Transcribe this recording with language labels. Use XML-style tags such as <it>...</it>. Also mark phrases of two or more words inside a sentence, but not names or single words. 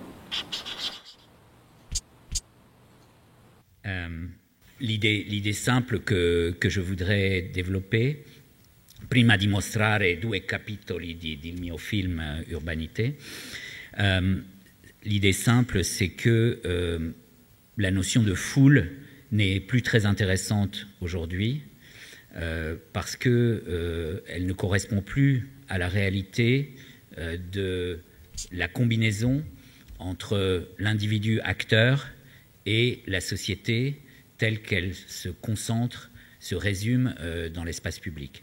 <fr>L'idée simple que je voudrais développer,</fr> <it>prima di mostrare 2 capitoli del mio film Urbanité,</it> <fr>l'idée simple, c'est que la notion de foule n'est plus très intéressante aujourd'hui parce qu'elle ne correspond plus à la réalité de la combinaison entre l'individu acteur et la société telle qu'elle se concentre, se résume dans l'espace public.</fr>